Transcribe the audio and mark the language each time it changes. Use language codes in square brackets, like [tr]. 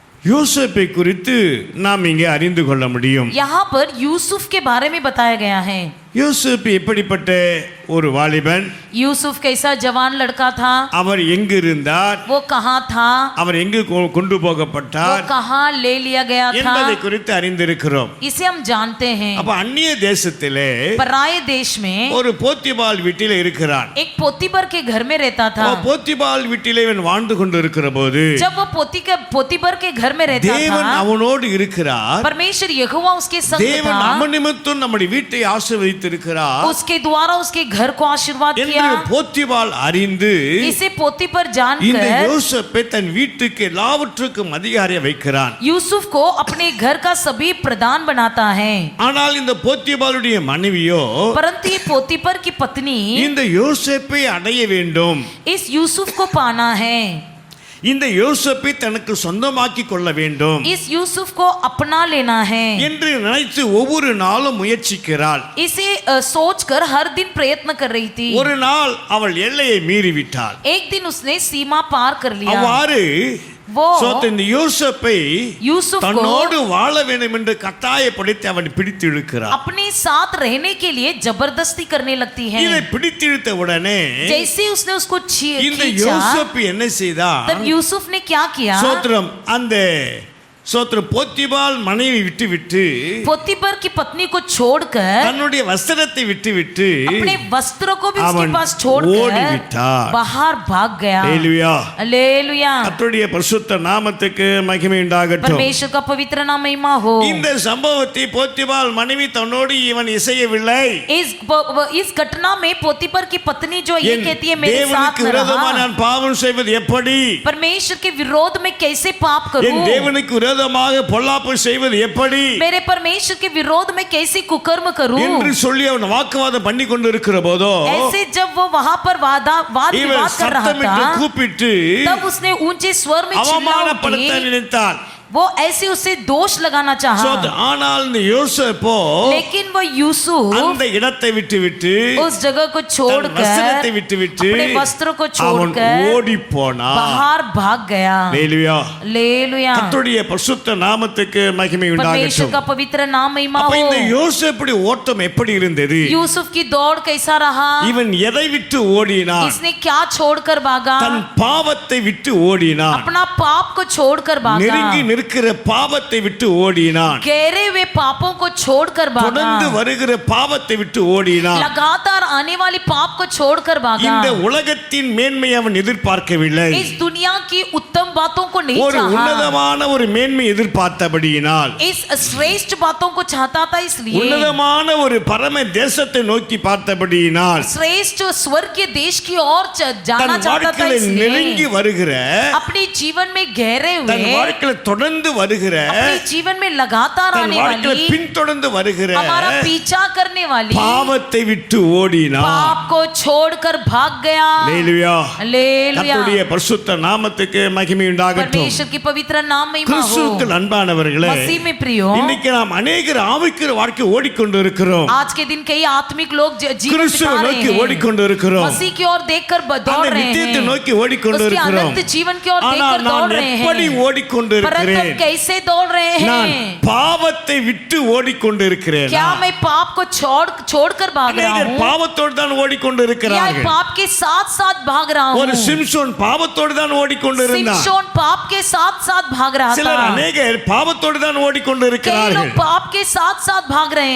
[ta] யோசேப்பை குறித்து நாம் இங்கே அறிந்து கொள்ள முடியும். [hi] यहाँ पर यूसुफ के बारे में बताया गया है [ta] யோசேப் எப்படிப்பட்ட ஒரு வாலிபன், [hi] यूसुफ कैसा जवान लड़का था [ta] அவர் எங்கு இருந்தார், [hi] वो कहाँ था [ta] அவர் எங்கு கொண்டு [hi] वो [ta] போகப்பட்டார் [hi] कहाँ ले लिया गया था [ta] என்பதை குறித்து அறிந்திருக்கிறோம். [hi] इसे हम जानते हैं [ta] அப்ப அந்நிய தேசத்திலே [hi] पराये देश में [ta] ஒரு போத்திபால் வீட்டில் இருக்கிறான். [hi] एक पोतीबर के घर में रहता था [ta] போத்திபால் வீட்டிலே இவன் வாழ்ந்து கொண்டிருக்கிற போது [hi] जब वो पोतीबर के घर में रहता [ta] தேவன் [hi] था [ta] அவனோடு இருக்கிறார். [hi] परमेश्वर यहोवा उसके संग [ta] தேவன் [hi] था [ta] அவன் நிமித்தம் நம்முடைய வீட்டை ஆசீர்வதித்திருக்கிறார் [hi] उसके द्वारा उसके घर को आशीर्वाद [ta] என்று [hi] किया [ta] போத்திபால் அறிந்து [hi] इसे पोतीपर [ta] இந்த [hi] जानकर [ta] யோசேப்பை தன் வீட்டுக்கு எல்லாவற்றுக்கும் அதிகாரியை வைக்கிறான். [hi] यूसुफ को अपने घर का सभी प्रधान बनाता है [ta] ஆனால் இந்த போத்திபாலுடைய மனைவியோ [hi] परंतु ये पोतीपर की पत्नी [ta] இந்த யோசேப்பை அடைய வேண்டும், [hi] इस यूसुफ को पाना है [ta] இந்த யோசேப்பை தனக்கு சொந்தமாக்கி கொள்ள வேண்டும் [hi] इस यूसुफ को अपना लेना है [ta] என்று நினைத்து ஒவ்வொரு நாளும் முயற்சிக்கிறாள். [hi] इसे सोचकर हर दिन प्रयत्न कर रही थी [ta] ஒரு நாள் அவள் எல்லையை மீறிவிட்டாள். [hi] एक दिन उसने सीमा पार कर लिया [ta] அவ்வாறு [hi] वो [ta] இந்த யோசேப்பை [hi] यूसुफ को [ta] தன்னோடு வாழ வேண்டும் என்று கட்டாயப்படுத்தி அவன் பிடித்து இழுக்கிறான். [hi] अपने साथ रहने के लिए जबरदस्ती करने लगती है [ta] இதை பிடித்து இழுத்த உடனே [hi] जैसे उसने उसको [ta] இந்த [hi] खींचा [ta] யோசேப்பு என்ன செய்தான்? [hi] तब यूसुफ ने क्या किया [ta] சோத்திரம் அந்த சோத்திரம் போத்திபால் மனைவி விட்டு [hi] पोतीपर की पत्नी को छोड़कर [ta] தன்னுடைய வஸ்திரத்தை விட்டு [hi] अपने वस्त्रों को भी उसके [ta] அவன் [hi] पास छोड़कर [ta] ஓடிவிட்டார். [hi] बाहर भाग गया [ta] ஹalleluya. [hi] हालेलुया [ta] கர்த்தருடைய பரிசுத்த நாமத்துக்கு மகிமை உண்டாகட்டும். [hi] परमेश्वर का पवित्र नाम महिमा हो [ta] இந்த சம்பவத்தை போத்திபால் மனைவி தன்னோடு இவன் இசையவில்லை. [hi] इस घटना में पोतीपर की पत्नी जो ये [ta] என் [hi] कहती है मेरे साथ [ta] தேவனுக்கு [hi] न [ta] விரோதமாக [hi] रहा [ta] நான் பாவம் செய்வது எப்படி, [hi] परमेश्वर के विरोध में कैसे पाप [ta] என் [hi] करूं [ta] தேவனுக்கு விரோதமாக பொல்லாப்பு செய்வது எப்படி [hi] मेरे परमेश्वर के विरोध में कैसे कुकर्म करूं [ta] என்று சொல்லி அவன் வாக்குவாதம் பண்ணி கொண்டிருக்கிற போதோ [hi] ऐसे जब वो वहां पर वाद [ta] இவன் [hi] विवाद कर रहा [ta] சத்தமிட்டு [hi] था [ta] கூப்பிட்டு [hi] तब उसने ऊंचे स्वर में चिल्ला [ta] அவமானப்படுத்த [hi] उठी [ta] நினைத்தாள். [hi] वो ऐसे उसे दोष लगाना चाहा, [ta] ஆனால் இந்த யோசேப்போ [hi] लेकिन वो यूसुफ [ta] அந்த இடத்தை விட்டு [hi] उस जगह को छोड़कर [ta] வஸ்திரத்தை விட்டு [hi] अपने वस्त्रों को [ta] அவன் [hi] छोड़कर [ta] ஓடி போனான். [hi] बाहर भाग गया। [ta] ஹல்லேலூயா. [hi] हालेलुया। [ta] கர்த்தருடைய பரிசுத்த நாமத்துக்கு மகிமை [hi] परमेश्वर [ta] உண்டாகட்டும். [hi] का पवित्र नाम महिमा [ta] அப்ப [hi] हो। [ta] இந்த யோசேப்புடைய ஓட்டம் எப்படி இருந்தது? [hi] यूसुफ की दौड़ कैसा रहा? [ta] இவன் எதை விட்டு ஓடினான்? [hi] इसने क्या छोड़कर भागा? [ta] தன் பாவத்தை விட்டு ஓடினான். [hi] अपना पाप को छोड़कर भागा। [ta] நெருங்கி நிற்கிற பாவத்தை விட்டு ஓடினான். [hi] गहरे हुए पापों को छोड़कर भागा। [ta] தொடர்ந்து வருகிற பாவத்தை விட்டு ஓடினான். [hi] लगातार आने वाली पाप को छोड़कर भागा। [ta] இந்த உலகத்தின் மேன்மையை அவன் எதிர்பார்க்கவில்லை. [hi] इस दुनिया की उत्तम बातों को नहीं [ta] ஒரு [hi] चाहा। [ta] உன்னதமான ஒரு மேன்மை எதிர்பார்த்தபடியினால் [hi] इस श्रेष्ठ बातों को चाहता था, इसलिए [ta] உன்னதமான ஒரு பரம தேசத்தை நோக்கி பார்த்தபடியினால் [hi] श्रेष्ठ स्वर्ग के देश की ओर जाना [ta] தன் [hi] चाहता था, [ta] வாழ்க்கையில நெருங்கி [hi] इसलिए [ta] வருகிற [hi] अपने जीवन में गहरे [ta] தன் [hi] हुए, [ta] வாழ்க்கையில தொடர்ந்து வருகிற [hi] अपने जीवन में लगातार [ta] தன் [hi] आने [ta] வாழ்க்கையில [hi] वाली, [ta] பின்தொடர்ந்து வருகிற [hi] हमारा पीछा करने वाली [ta] பாவத்தை விட்டு ஓடினான். [hi] पाप को छोड़कर भाग गया। [ta] ஹல்லேலூயா. [hi] हालेलुया। [ta] கர்த்தருடைய பரிசுத்த நாமத்துக்கு மகிமை உண்டாகட்டும். [hi] परमेश्वर की पवित्र नाम महिमा हो। [ta] கிறிஸ்துவுக்குள் அன்பானவர்களே, [hi] मसीह में प्रियो, [ta] இன்னைக்கு நாம் அநேகர் ஆவிக்குரிய வாழ்க்கை ஓடிக்கொண்டு இருக்கிறோம். [hi] आज के दिन कई आत्मिक लोग जीवन [ta] கிறிஸ்துவை [hi] बिता रहे [ta] நோக்கி [hi] हैं, [ta] ஓடிக்கொண்டு இருக்கிறோம். [hi] मसीह की ओर देखकर दौड़ [ta] அந்த [hi] रहे [ta] நித்தியத்தை [hi] हैं, [ta] நோக்கி ஓடிக்கொண்டு [hi] उसके [ta] இருக்கிறோம். [hi] अनंत जीवन की ओर [ta] ஆனால் [hi] देखकर दौड़ [ta] நான் [hi] रहे [ta] எப்படி [hi] हैं, [ta] ஓடிக்கொண்டு [hi] परंतु [ta] இருக்கிறேன்? [hi] हम कैसे दौड़ रहे [ta] நான் [hi] हैं? [ta] பாவத்தை விட்டு ஓடிக்கொண்டு இருக்கிறேன். [hi] क्या मैं पाप को छोड़कर भाग रहा [ta] அநேகர் [hi] हूँ, [ta] பாவத்தோடு தான் ஓடிக்கொண்டு [hi] या [ta] இருக்கிறார்கள். [hi] पाप के साथ साथ भाग रहा [ta] ஒரு [hi] हूँ? [ta] சிம்சோன் பாவத்தோடு தான் ஓடிக்கொண்டு இருந்தான். [hi] सिमशोन पाप के साथ साथ भाग रहा [ta] சிலர் [hi] था। [ta] அநேகர் பாவத்தோடு தான் ஓடிக்கொண்டு [hi] कई [ta] இருக்கிறார்கள். [hi] लोग पाप के साथ साथ भाग रहे